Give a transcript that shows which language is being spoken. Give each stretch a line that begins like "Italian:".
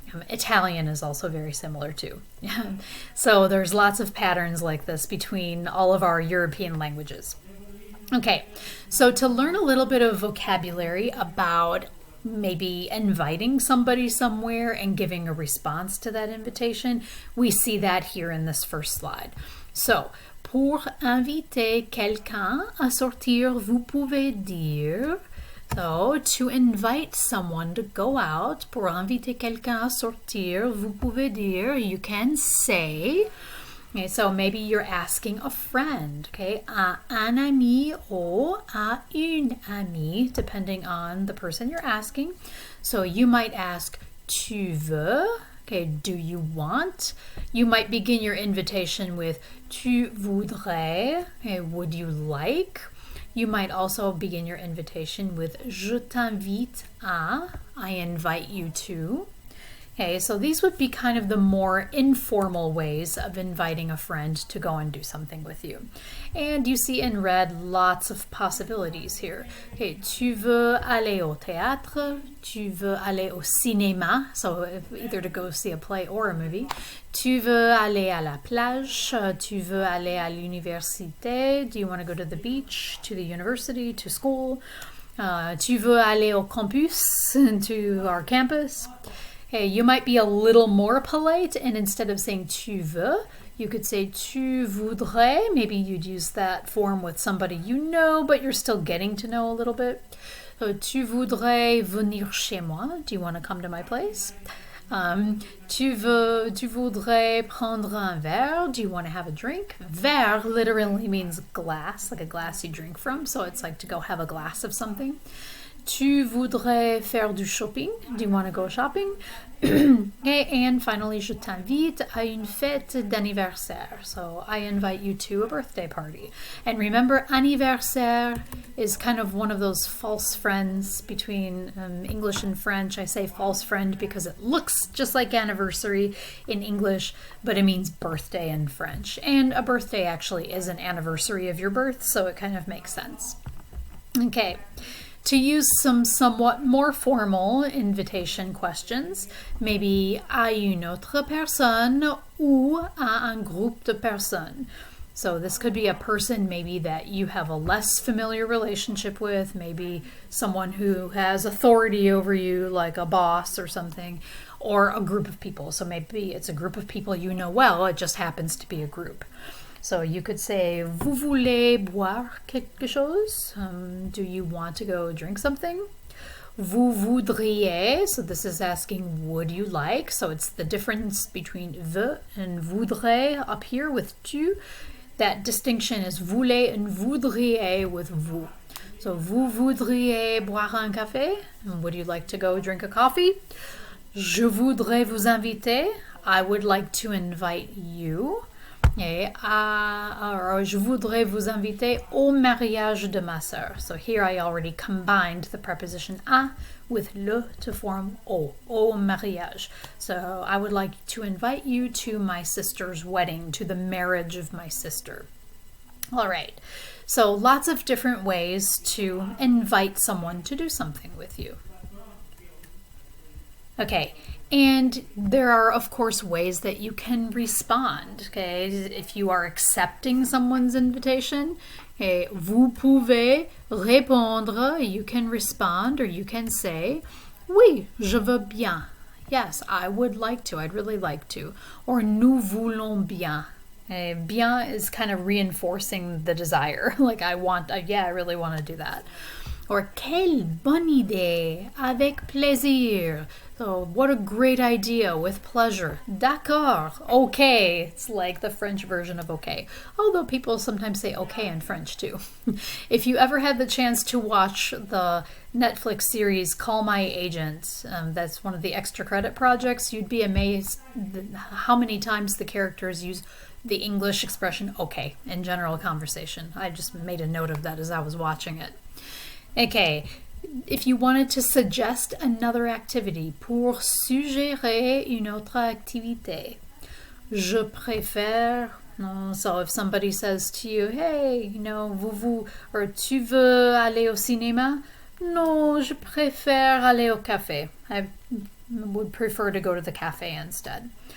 English: Italian is also very similar too. So there's lots of patterns like this between all of our European languages. Okay, so to learn a little bit of vocabulary about maybe inviting somebody somewhere and giving a response to that invitation, we see that here in this first slide.
French: So, pour inviter quelqu'un à sortir, vous pouvez dire.
English: So, to invite someone to go out,
French: pour inviter quelqu'un à sortir, vous pouvez dire,
English: you can say. Okay, so maybe you're asking a friend, okay,
French: à un ami
English: or
French: à une amie,
English: depending on the person you're asking. So you might ask,
French: tu veux?
English: Okay, do you want? You might begin your invitation with
French: tu voudrais,
English: okay, would you like? You might also begin your invitation with
French: je t'invite à,
English: I invite you to. Okay, so these would be kind of the more informal ways of inviting a friend to go and do something with you. And you see in red lots of possibilities here. Okay,
French: tu veux aller au théâtre, tu veux aller au cinéma,
English: so either to go see a play or a movie.
French: Tu veux aller à la plage, tu veux aller à l'université,
English: do you want to go to the beach, to the university, to school?
French: Tu veux aller au campus,
English: to our campus. Okay, you might be a little more polite, and instead of saying
French: tu veux,
English: you could say
French: tu voudrais.
English: Maybe you'd use that form with somebody you know, but you're still getting to know a little bit.
French: So, tu voudrais venir chez moi?
English: Do you want to come to my place?
French: Tu voudrais prendre un verre?
English: Do you want to have a drink? Verre literally means glass, like a glass you drink from, so it's like to go have a glass of something.
French: Tu voudrais faire du shopping?
English: Do you want to go shopping? Okay, and finally,
French: je t'invite à une fête d'anniversaire.
English: So I invite you to a birthday party. And remember, anniversaire is kind of one of those false friends between English and French. I say false friend because it looks just like anniversary in English, but it means birthday in French. And a birthday actually is an anniversary of your birth, so it kind of makes sense. Okay. To use some somewhat more formal invitation questions, maybe
French: à une autre personne ou à un groupe de personnes.
English: So this could be a person maybe that you have a less familiar relationship with, maybe someone who has authority over you, like a boss or something, or a group of people. So maybe it's a group of people you know well, it just happens to be a group. So you could say,
French: vous voulez boire quelque chose?
English: Do you want to go drink something?
French: Vous voudriez,
English: so this is asking, would you like? So it's the difference between veut and voudrais up here with tu. That distinction is voulez and voudriez with vous.
French: So vous voudriez boire un café?
English: Would you like to go drink a coffee?
French: Je voudrais vous inviter.
English: I would like to invite you.
French: Okay, je voudrais vous inviter au mariage de ma sœur.
English: So here I already combined the preposition à with le to form
French: au mariage.
English: So I would like to invite you to my sister's wedding, to the marriage of my sister. All right, so lots of different ways to invite someone to do something with you. Okay, and there are, of course, ways that you can respond, okay? If you are accepting someone's invitation, okay,
French: vous pouvez répondre,
English: you can respond, or you can say,
French: oui, je veux bien.
English: Yes, I would like to. I'd really like to. Or
French: nous voulons bien.
English: Bien is kind of reinforcing the desire. Like I really want to do that.
French: Or quelle bonne idée, avec plaisir.
English: So what a great idea, with pleasure.
French: D'accord,
English: okay. It's like the French version of okay. Although people sometimes say okay in French too. If you ever had the chance to watch the Netflix series Call My Agent, that's one of the extra credit projects, you'd be amazed how many times the characters use the English expression okay in general conversation. I just made a note of that as I was watching it. Okay, if you wanted to suggest another activity,
French: pour suggérer une autre activité, je préfère.
English: So if somebody says to you, hey, or
French: tu veux aller au cinéma? Non, je préfère aller au café.
English: I would prefer to go to the cafe instead.